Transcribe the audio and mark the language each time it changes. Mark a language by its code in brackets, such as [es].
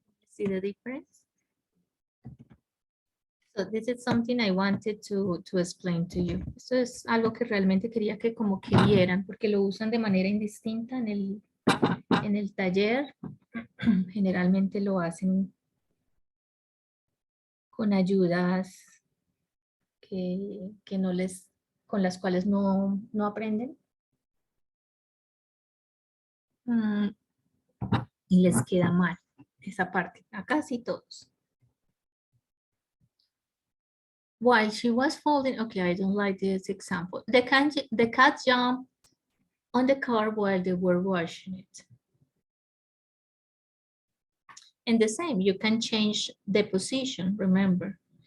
[en] See the difference? So this is something I wanted to explain to you. [es] Esto es algo que realmente quería que como que vieran, porque lo usan de manera indistinta en en el taller generalmente lo hacen con ayudas que no les, con las cuales no aprenden. Y les queda mal esa parte, a casi todos. [en] While she was folding, okay, I don't like this example. The cat jumped on the car while they were washing it. And the same, you can change the position, remember.